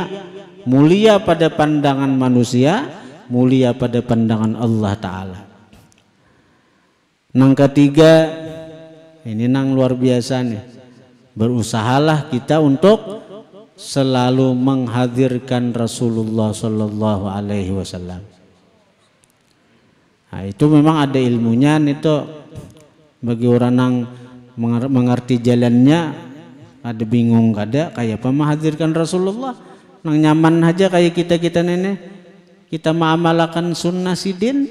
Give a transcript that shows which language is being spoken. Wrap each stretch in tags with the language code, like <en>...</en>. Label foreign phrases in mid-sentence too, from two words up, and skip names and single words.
<id>Mulia pada pandangan manusia, mulia pada pandangan Allah Ta'ala.</id> <bjn>Nang ketiga, ini nang luar biasa nih.</bjn> <id>Berusahalah kita untuk selalu menghadirkan Rasulullah</id> <ar>صلى الله عليه وسلم.</ar> <id>Nah, itu memang ada ilmunya itu.</id> <bjn>Bagi orang yang mengerti jalannya, ada bingung kada kayak apa menghadirkan Rasulullah. Nang nyaman aja kayak kita nenek, kita mengamalkan sunnah sidin.</bjn>